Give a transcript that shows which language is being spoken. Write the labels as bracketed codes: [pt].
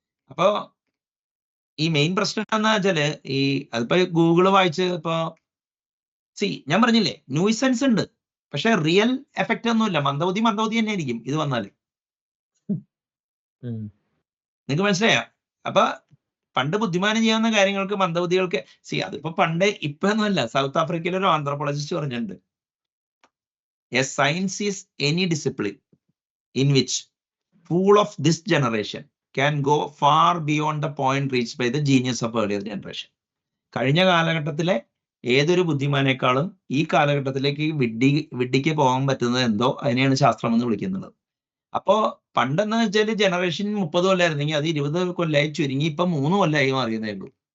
[ml] അപ്പൊ ഈ മെയിൻ പ്രശ്നം എന്താ വെച്ചാല് അതിപ്പോ ഗൂഗിള് വായിച്ച് ഇപ്പൊ ഞാൻ പറഞ്ഞില്ലേ ന്യൂസൻസ് ഉണ്ട്, പക്ഷെ റിയൽ എഫക്റ്റ് ഒന്നുമില്ല. മന്ദബുദ്ധി തന്നെ ആയിരിക്കും ഇത് വന്നാല്. നിങ്ങൾക്ക് മനസ്സിലായ? അപ്പൊ പണ്ട് ബുദ്ധിമാനം ചെയ്യാവുന്ന കാര്യങ്ങൾക്ക് മന്ദബുദ്ധികൾക്ക് അതിപ്പോ പണ്ട് ഇപ്പൊ ഒന്നുമല്ല. സൗത്ത് ആഫ്രിക്കയിൽ ഒരു ആന്ത്രോപോളജിസ്റ്റ് പറഞ്ഞിട്ടുണ്ട്, [en] A science is any discipline in which fool of this generation can go far beyond the point reached by the genius of earlier generation. [ml] കഴിഞ്ഞ കാലഘട്ടത്തിലെ ഏതൊരു ബുദ്ധിമാനേക്കാളും ഈ കാലഘട്ടത്തിലേക്ക് വിഡ്ഢിക്ക് പോകാൻ പറ്റുന്നത് എന്തോ അതിനെയാണ് ശാസ്ത്രം എന്ന് വിളിക്കുന്നത്. അപ്പോ പണ്ടെന്ന് വെച്ചാൽ ജനറേഷൻ 30 കൊല്ലമായിരുന്നെങ്കിൽ അത് 20 കൊല്ലമായി ചുരുങ്ങി ഇപ്പൊ 3 കൊല്ലമായി മാറിയതേ ഉള്ളൂ.